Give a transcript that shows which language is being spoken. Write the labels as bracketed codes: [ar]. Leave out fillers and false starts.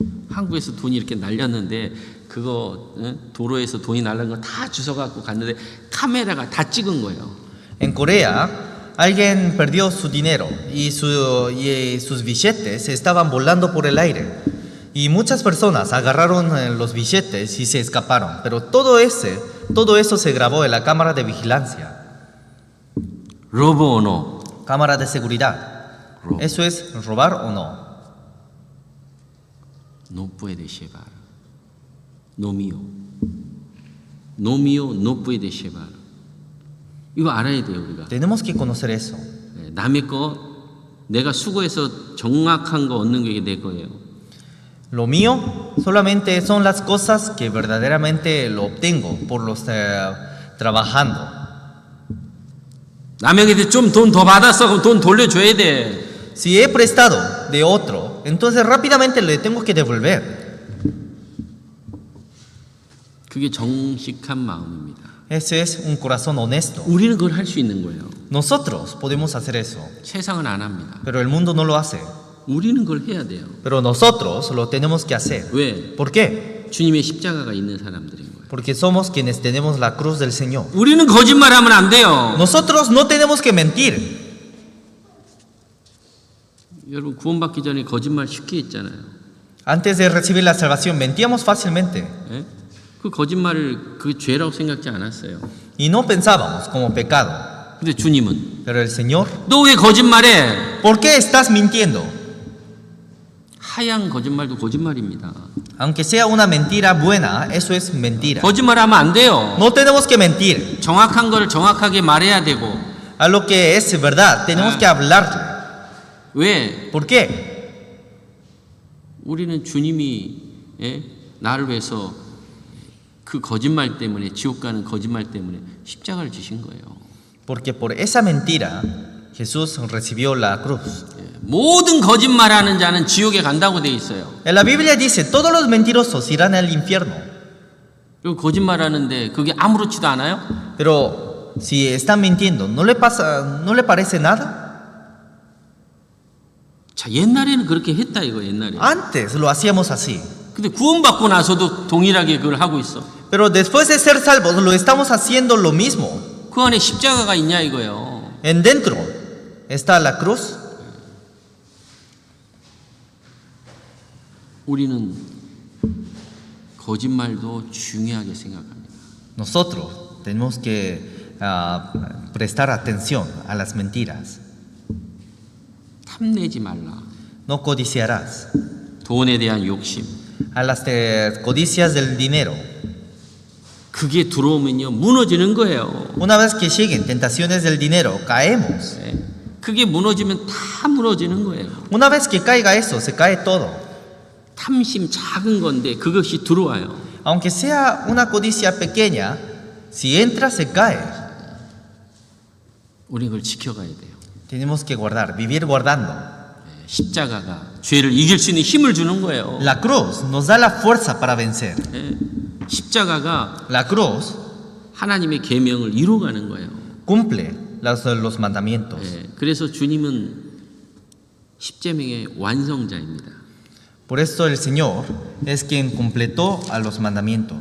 [ko] 한국에서 돈이 이렇게 날렸는데 그거 도로에서 돈이 날린 거 다 주워갖고 갔는데 카메라가 다 찍은 거예요. [es] En Corea, alguien perdió su dinero y sus billetes se estaban volando por el aire. Y muchas personas agarraron los billetes y se escaparon, pero todo eso se grabó en la cámara de vigilancia, ¿Robo o no? cámara de seguridad. Robo. ¿Eso es robar o no? No puede llevar. No mío. No mío no puede llevar. [ko] 이거 알아야 돼요, 우리가. [es] Tenemos que conocer eso. [ko] 남의 거 내가 수고해서 정확한 거 얻는 게 내 거예요. [es] Lo mío solamente son las cosas que verdaderamente lo obtengo por los trabajando. [ko] 남에게 좀 돈 더 받았어. 그럼 돈 돌려줘야 돼. [es] Si he prestado de otro, entonces rápidamente le tengo que devolver. [ko] 그게 정직한 마음입니다. [es] Ese es un corazón honesto. [ko] 우리는 그걸 할 수 있는 거예요. [es] Nosotros podemos hacer eso, [ko] 세상은 안 합니다. [es] pero el mundo no lo hace. [ko] 우리는 그걸 해야 돼요. [es] Pero nosotros lo tenemos que hacer. [ko] 왜? [es] ¿Por qué? [ko] 주님의 십자가가 있는 사람들인 거예요. [es] Porque somos quienes tenemos la cruz del Señor. [ko] 우리는 거짓말하면 안 돼요. [es] Nosotros no tenemos que mentir. [ko] 여러분 구원받기 전에 거짓말 쉽게 했잖아요. [es] Antes de recibir la salvación mentíamos fácilmente [ko] 예? 그 거짓말을 그 죄라고 생각지 않았어요. [es] y no pensábamos como pecado. [ko] 근데 주님은 [es] Pero el Señor, [ko] 너 왜 거짓말해? [es] ¿por qué estás mintiendo? [ko] 하얀 거짓말도 거짓말입니다. [es] Aunque sea una mentira buena, eso es mentira. [ko] 거짓말하면 안 돼요. [es] No tenemos que mentir. [ko] 정확한 거를 정확하게 말해야 되고. [es] A lo que es verdad, tenemos que hablarle. [ko] 왜? [es] ¿Por qué? [ko] 우리는 주님이 예? 나를 위해서 그 거짓말 때문에 지옥 가는 거짓말 때문에 십자가를 지신 거예요. [es] Porque por esa mentira Jesús recibió la cruz. [ko] 모든 거짓말하는 자는 지옥에 간다고 돼 있어요. [es] En la Biblia dice, todos los mentirosos irán al infierno. [ko] 그리고 거짓말하는데 그게 아무렇지도 않아요? [es] Pero si están mintiendo, ¿no le parece nada? [ko] 자, 옛날에는 그렇게 했다 이거 옛날에. [es] Antes lo hacíamos así. [ko] 근데 구원받고 나서도 동일하게 그걸 하고 있어. [es] Pero después de ser salvos, lo estamos haciendo lo mismo. [ko] 그 안에 십자가가 있냐 이거예요. [es] En dentro está la cruz. [ko] 우리는 거짓말도 중요하게 생각합니다. [es] Nosotros tenemos que prestar atención a las mentiras. [ko] 탐내지 말라. [es] No codiciarás. [ko] 돈에 대한 욕심. [es] A las codicias del dinero. [ko] 그게 들어오면요 무너지는 거예요. Una vez que lleguen tentaciones del dinero, caemos. 예. 그게 무너지면 다 무너지는 거예요. [es] Una vez que caiga eso, se cae todo. [ko] 탐심 작은 건데 그것이 들어와요. [es] Aunque sea una codicia pequeña, si entra, se cae. [ko] 우리 그걸 지켜가야 돼요. [es] Tenemos que guardar, vivir guardando. [ko] 예. 십자가가 죄를 이길 수 있는 힘을 주는 거예요. [es] La cruz nos da la fuerza para vencer. [ko] 예. 십자가가 [es] La cruz [ko] 하나님의 계명을 이루어가는 거예요. [es] cumple los mandamientos. [ko] 예. 그래서 주님은 십계명의 완성자입니다. [es] Por eso el Señor es quien completó a los mandamientos.